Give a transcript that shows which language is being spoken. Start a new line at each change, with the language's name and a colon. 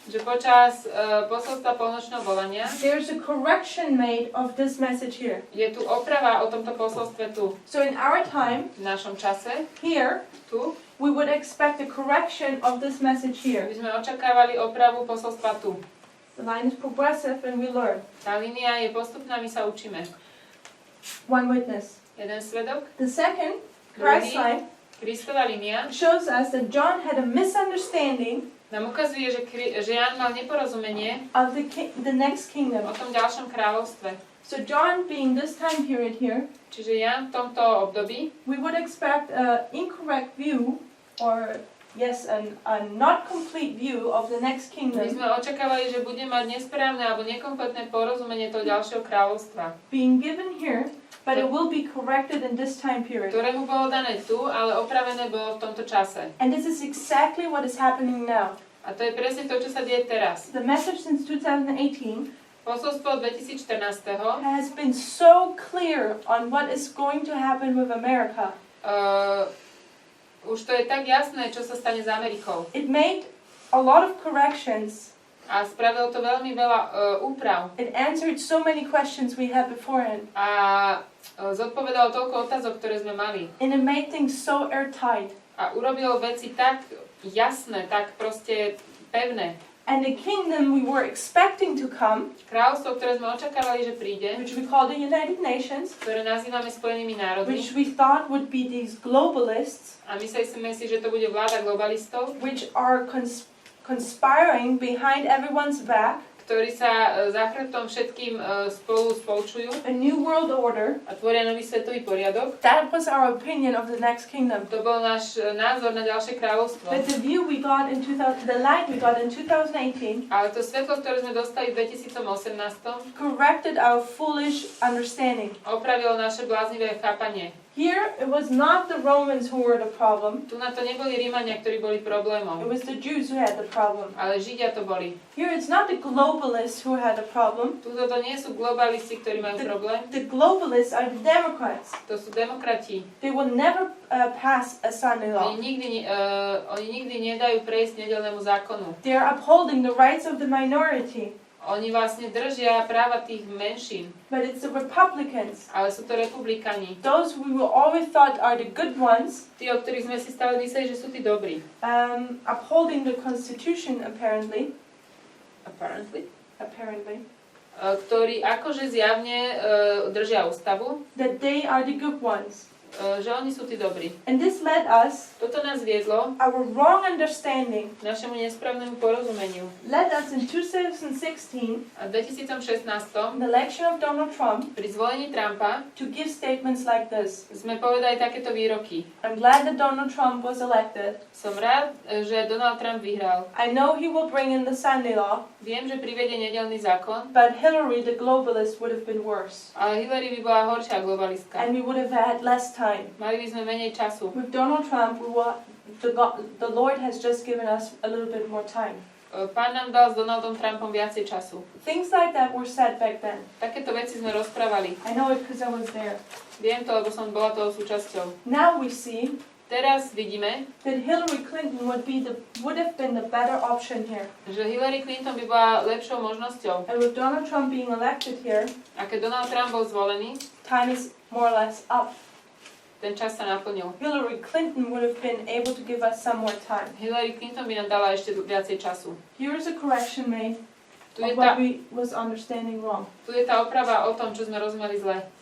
Slovak: že počas posolstva polnočného volania
English: there's a correction made of this message here.
Slovak: je tu oprava o tomto posolstve tu.
English: So in our time,
Slovak: V našom čase,
English: here,
Slovak: tu,
English: we would expect a correction of this message here.
Slovak: by sme očakávali opravu posolstva tu.
English: The line is progressive and we learn.
Slovak: Tá línia je postupná, my sa učíme.
English: One witness.
Slovak: Jeden svedok,
English: The second, Christ line,
Slovak: Kristova línia,
English: shows us that John had a misunderstanding
Slovak: nám ukazuje, že Ján mal neporozumenie
English: of the next kingdom.
Slovak: tom ďalšom kráľovstve.
English: So John being this time period here,
Slovak: Čiže Ján v tomto období
English: we would expect an incorrect view, or yes, a not complete view of the next
Slovak: my
English: kingdom
Slovak: sme očakávali, že bude mať nesprávne alebo nekompletné porozumenie toho ďalšieho kráľovstva,
English: being given here, but it will be corrected in this time period.
Slovak: ktoré mu bolo dané tu, ale opravené bolo v tomto čase.
English: And this is exactly what is happening now.
Slovak: A to je presne to, čo sa deje teraz.
English: The message since 2018
Slovak: Posolstvo 2014.
English: has been so clear on what is going to happen with America.
Slovak: Už to je tak jasné, čo sa stane s Amerikou.
English: It made a lot of corrections.
Slovak: A spravilo to veľmi veľa úprav.
English: It answered so many questions we had beforehand.
Slovak: A zodpovedalo toľko otázok, ktoré sme mali.
English: And it made things so airtight.
Slovak: A urobilo veci tak jasné, tak proste pevné.
English: And the kingdom we were expecting to come,
Slovak: Kráľovstvo, ktoré sme očakávali, že príde,
English: which we call the United Nations,
Slovak: ktoré nazývame Spojenými národmi,
English: which we thought would be these globalists,
Slovak: a myslíme si, že to bude vláda globalistov,
English: which are conspiring behind everyone's back,
Slovak: ktorí sa za chrbtom všetkým spolčujú
English: a new world order.
Slovak: a tvoria nový svetový poriadok.
English: That was our opinion of the next kingdom.
Slovak: To bol náš názor na ďalšie kráľovstvo.
English: But the view we got in the light we got in 2018
Slovak: Ale to svetlo, ktoré sme dostali v 2018,
English: corrected our foolish understanding.
Slovak: opravilo naše bláznivé chápanie.
English: Here it was not the Romans who were the problem.
Slovak: Tu na to neboli Rímania, ktorí boli problémom,
English: It was the Jews who had the problem.
Slovak: ale Židia to boli.
English: Here it's not the globalists who had the problem.
Slovak: Tuto to nie sú globalisti, ktorí majú problém.
English: The globalists are the Democrats.
Slovak: To sú demokrati.
English: They will never pass a Sunday law.
Slovak: Oni nikdy nedajú prejsť nedeľnému zákonu.
English: They are upholding the rights of the minority.
Slovak: Oni vlastne držia práva tých menšín,
English: But it's the Republicans,
Slovak: ale sú to republikáni.
English: those who we always thought are the good ones,
Slovak: Tí, o ktorých sme si stále mysleli, že sú tí dobrí.
English: upholding the Constitution apparently. Apparently.
Slovak: Ktorí akože zjavne držia ústavu,
English: That they are the good ones.
Slovak: Že oni sú tí dobrí.
English: And this led us,
Slovak: Toto nás viedlo
English: our wrong understanding,
Slovak: k našemu nesprávnemu porozumeniu.
English: led us in 2016,
Slovak: A v 2016
English: the election of Donald Trump,
Slovak: pri zvolení Trumpa
English: to give statements like this.
Slovak: sme povedali takéto výroky.
English: I'm glad that Donald Trump was elected.
Slovak: Som rád, že Donald Trump vyhral.
English: I know he will bring in the Sunday law,
Slovak: Viem, že privedie nedeľný zákon,
English: but Hillary, the globalist, would have been worse.
Slovak: ale Hillary by bola horšia globalistka.
English: And we would have had less time.
Slovak: Mali by sme menej času.
English: With Donald Trump, the Lord has just given us a little bit more time.
Slovak: Pán nám dal s Donaldom Trumpom viacej času.
English: Things like that were said back then.
Slovak: Takéto veci sme rozprávali.
English: I know it because I was there.
Slovak: Viem to, lebo som bola toho súčasťou.
English: Now we see
Slovak: Teraz vidíme,
English: that Hillary Clinton would have been the better option here.
Slovak: že Hillary Clinton by bola lepšou možnosťou.
English: And with Donald Trump being elected here,
Slovak: A keď Donald Trump bol zvolený,
English: time is more or less up.
Slovak: ten čas sa naplnil.
English: Hillary Clinton would have been able to give us some more time.
Slovak: Hillary Clinton by nám dala ešte viacej času.
English: Here is a correction made
Slovak: Tu je
English: of what we was understanding wrong.
Slovak: tu je tá oprava o tom, čo sme rozumeli zle.